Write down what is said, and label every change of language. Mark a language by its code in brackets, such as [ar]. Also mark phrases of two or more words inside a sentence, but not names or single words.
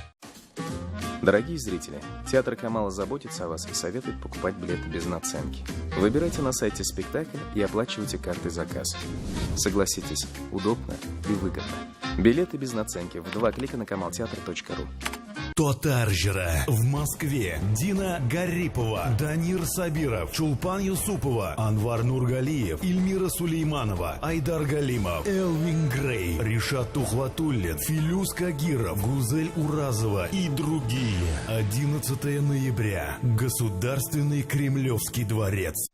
[ru] Дорогие зрители, театр Камала заботится о вас и советует покупать билеты без наценки. Выбирайте на сайте спектакль и оплачивайте картой заказ. Согласитесь, удобно и выгодно. Билеты без наценки в 2 клика на kamalteatr.ru. Татаржера в Москве. Дина Гарипова, Данир Сабиров, Чулпан Юсупова, Анвар Нургалиев, Ильмира Сулейманова, Айдар Галимов, Элвин Грей, Ришат Тухватуллин, Филюс Кагиров, Гузель Уразова и другие. 11 ноября. Государственный Кремлевский дворец.